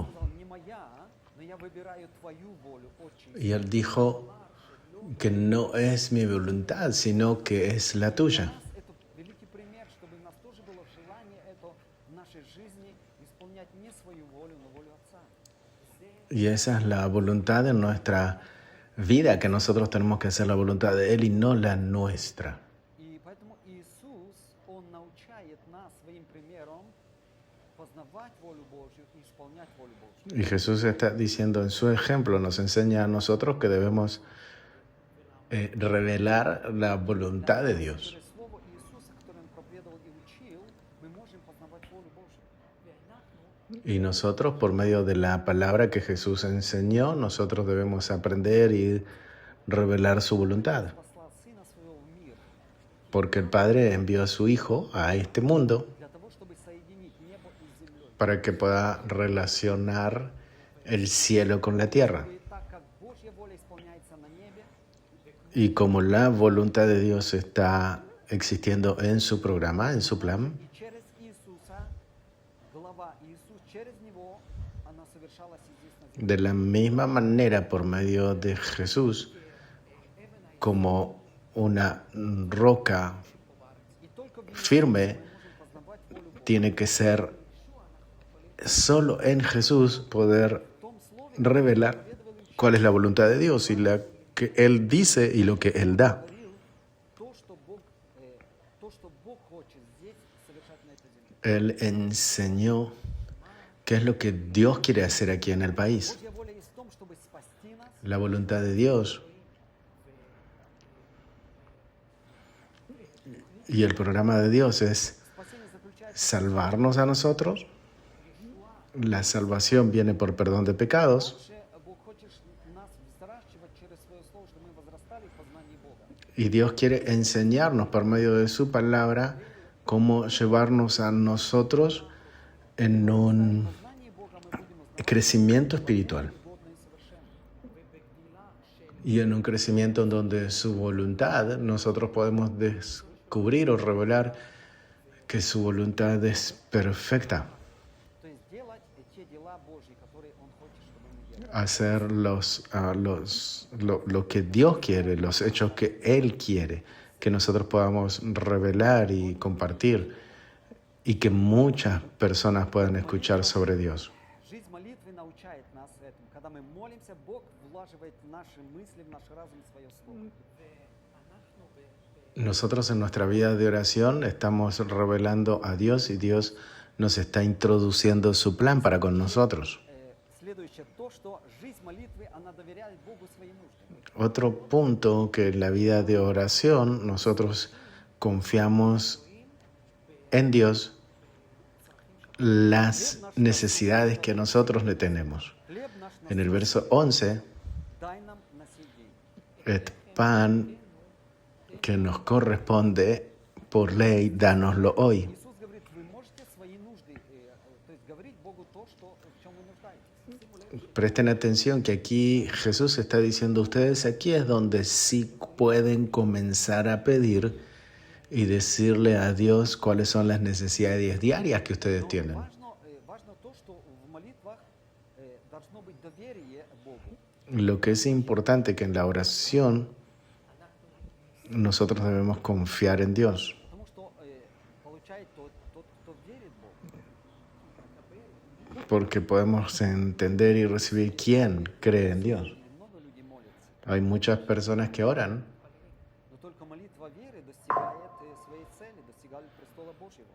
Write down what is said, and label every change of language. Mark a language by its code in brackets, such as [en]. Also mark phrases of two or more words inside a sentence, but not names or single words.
[ru] Он сказал, не моя, но я выбираю твою волю, Отче. [es] Y Él dijo que no es mi voluntad, sino que es la [ru] У [es] tuya. [ru] нас это великий пример, чтобы у нас тоже было желание это в нашей жизни исполнять не свою волю, но волю Отца. [es] Y esa es la voluntad de nuestra vida, que nosotros tenemos que hacer la voluntad de Él y no la nuestra. [ru] И поэтому Иисус, Он научает нас своим примером познавать волю Божью и исполнять волю Божью. [es] Y Jesús está diciendo en su ejemplo, nos enseña a nosotros que debemos revelar la voluntad de Dios. [ru] Через Слово Иисуса, которое Он проповедовал и учил, мы можем познавать волю Божью. [es] Y nosotros, por medio de la palabra que Jesús enseñó, nosotros debemos aprender y revelar su voluntad. [ru] Послал Сына Своего в мир [es] Porque el Padre envió a su Hijo a este mundo [ru] для того, чтобы соединить небо и землей. [es] para que pueda relacionar el cielo con la tierra. [ru] И так как Божья воля исполняется на небе, [es] Y como la voluntad de Dios está existiendo en su programa, en su plan, [ru] и через Иисуса, глава Иисус, через Него она совершалась и здесь на земле. [es] de la misma manera por medio de Jesús, como una roca [ru] И только в [es] firme, [ru] мы можем познавать волю Божью. [es] tiene que ser solo en Jesús poder [ru] В том слове [es] revelar cuál es la voluntad de Dios y la que Él dice y lo que Él da. [ru] говорил то, что Бог хочет здесь совершать на этой земле. [es] Él enseñó qué es lo que Dios quiere hacer aquí en el país. [ru] Божья воля есть в том, чтобы спасти нас, [es] La voluntad de Dios y el programa de Dios es [ru] спасение заключается [es] salvarnos a nosotros. La salvación viene por perdón de pecados. [ru] дальше. Бог хочет нас взращивать через свое слово, чтобы мы возрастали в познании Бога. [es] Y Dios quiere enseñarnos por medio de su palabra cómo llevarnos a nosotros en un [ru] В познании Бога мы будем узнавать [es] crecimiento espiritual [ru] годно и совершенно. [es] y en un crecimiento en donde su voluntad nosotros podemos descubrir o revelar que su voluntad es perfecta. [ru] То есть делать те дела Божьи, которые Он хочет, чтобы мы делали. [es] Hacer lo que Dios quiere, los hechos que Él quiere, que nosotros podamos revelar y compartir y que muchas personas puedan escuchar sobre Dios. [ru] Жизнь молитвы научает нас этому. Когда мы молимся, Бог влаживает в наши мысли, в наш разум свое слово. [es] Nosotros en nuestra vida de oración estamos revelando a Dios y Dios nos está introduciendo su plan para con nosotros. [ru] Следующее то, что жизнь молитвы, она доверяет Богу свои нужды. [es] Otro punto que en la vida de oración nosotros confiamos en Dios las necesidades que nosotros le tenemos. [ru] Хлеб наш [es] En el verso 11, [ru] дай нам на сей день. [es] el pan que nos corresponde por ley, dánoslo hoy. [ru] Иисус говорит, вы можете свои нужды, то есть говорить Богу то, что, в чем вы нуждаетесь. [es] Presten atención que aquí Jesús está diciendo a ustedes, aquí es donde sí pueden comenzar a pedir y decirle a Dios cuáles son las necesidades diarias que ustedes [ru] Но [es] tienen. [ru] важно то, что в молитвах должно быть доверие Богу. [es] Lo que es importante que en la oración nosotros debemos confiar en Dios. [ru] Потому что получает тот, кто верит Богу. [es] porque podemos entender y recibir quién cree en Dios. [ru] Много людей молятся, [es] Hay muchas personas que oran, [ru] но только молитва веры достигает своей цели, достигает престола Божьего.